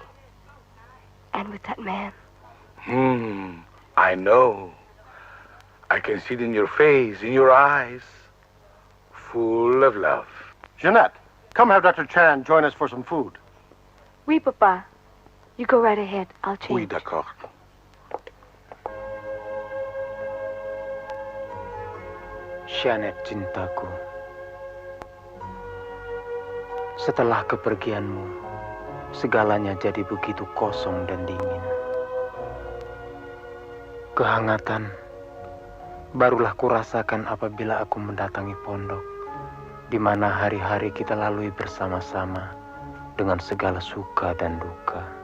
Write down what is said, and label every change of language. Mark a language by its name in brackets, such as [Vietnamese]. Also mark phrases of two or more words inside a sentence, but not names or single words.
[English] And with that man. I know. I can see it in your face, in your eyes. Full of love. Jeanette, come have Dr. Chan join us for some food. [French] Oui, Papa. [English] You go right ahead. I'll change. [French] Oui, d'accord. [Indonesian] Jeanette cintaku. Setelah kepergianmu, segalanya jadi begitu kosong dan dingin. Kehangatan barulah kurasakan apabila aku mendatangi pondok, di mana hari-hari kita lalui bersama-sama dengan segala suka dan duka.